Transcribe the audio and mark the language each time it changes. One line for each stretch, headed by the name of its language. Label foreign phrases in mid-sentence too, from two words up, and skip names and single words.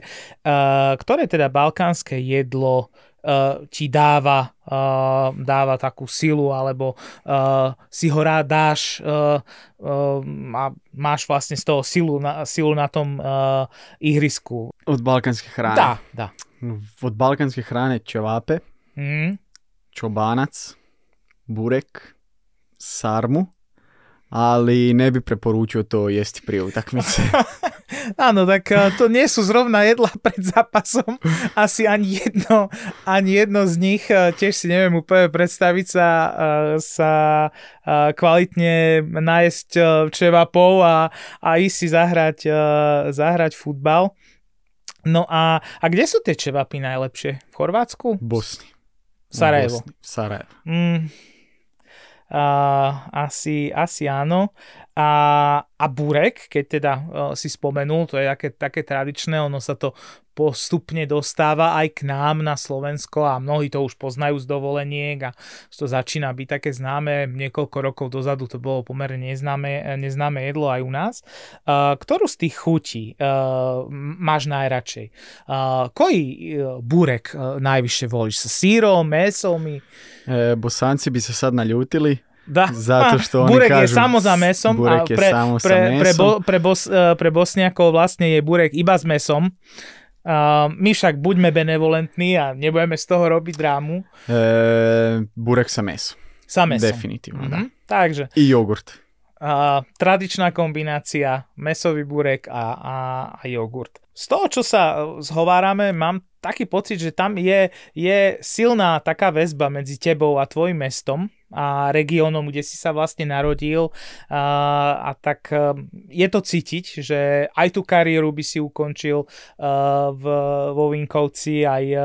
Slovak: Ktoré teda balkánske jedlo ti dáva takú silu, alebo si ho rád dáš a máš vlastne z toho silu na tom ihrisku?
Croatian: Od balkanske hrane? Da. Od balkanske hrane ćevape, čobanac, burek, sarmu, ali ne bi preporučio to jesti prije utakmice.
Slovak: Áno, tak to nie sú zrovna jedlá pred zápasom. Asi ani jedno z nich. Tiež si neviem úplne predstaviť sa kvalitne nájsť čevapov a ísť si zahrať futbal. No a kde sú tie čevapy najlepšie? V Chorvátsku?
Croatian: Bosni. Sarajevo. Sarajevo.
Slovak: Asi áno. A burek, keď teda si spomenul, to je také tradičné, ono sa to postupne dostáva aj k nám na Slovensko a mnohí to už poznajú z dovoleniek a to začína byť také známe. Niekoľko rokov dozadu to bolo pomerne neznáme jedlo aj u nás. Ktorú z tých chutí máš najradšej?
Croatian: Koji burek najviše voliš? Sa sírom, mesom? Bosanci bi se sad naljutili. Da. Zato što oni burek kažu, je samo za mesom, burek je samo sa mesom.
Slovak: Pre Bosniakov vlastne je burek iba s mesom. My však buďme benevolentní a nebudeme z toho robiť drámu.
Croatian: Burek sa mesom. Sa mesom. Definitivno, da.
Slovak: Takže.
Croatian: I jogurt.
Slovak: Tradičná kombinácia mesový burek a jogurt. Z toho, čo sa zhovárame, mám taký pocit, že tam je silná taká väzba medzi tebou a tvojim mestom a regiónom, kde si sa vlastne narodil a tak je to cítiť, že aj tú kariéru by si ukončil vo Vinkovci, aj